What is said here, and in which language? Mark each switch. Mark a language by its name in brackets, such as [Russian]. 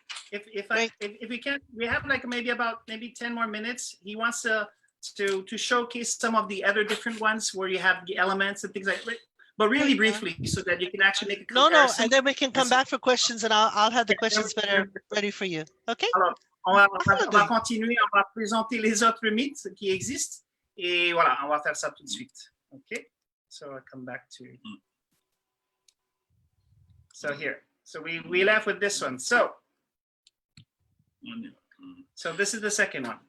[English] if we can, we have like maybe 10 more minutes. He wants to showcase some of the other different ones where you have the elements and things like that, but really briefly, so that you can actually make a comparison. No, and then we can come back for questions, and I'll have the questions ready for you. Okay. [French] Alors, on va continuer, on va présenter les autres mythes qui existent. Et voilà, on va faire ça tout de suite. OK? [English] So I'll come back to... So here. So we left with this one. So this is the second one.